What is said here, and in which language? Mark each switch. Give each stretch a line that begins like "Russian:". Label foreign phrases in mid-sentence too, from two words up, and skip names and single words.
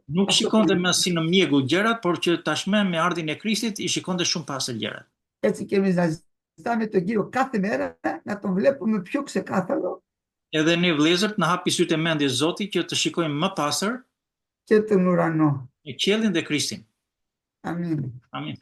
Albanian: Nuk
Greek: αυτό
Albanian: shikonte
Greek: που
Albanian: më si në mjegull gjërat, por që tashmë me ardhin e Krishtit i shikonte shumë pastër gjërat.
Greek: Έτσι και εμείς να ζητάμε τον Κύριο κάθε μέρα να τον βλέπουμε πιο ξεκάθαρο
Albanian: Edhe ne vëllezërt na hapi sytë e mendjes Zotit që të shikojmë më pastër
Greek: και τον ουρανό.
Albanian: e qiellin dhe Krishtin.
Greek: Αμήν.
Albanian: Amin.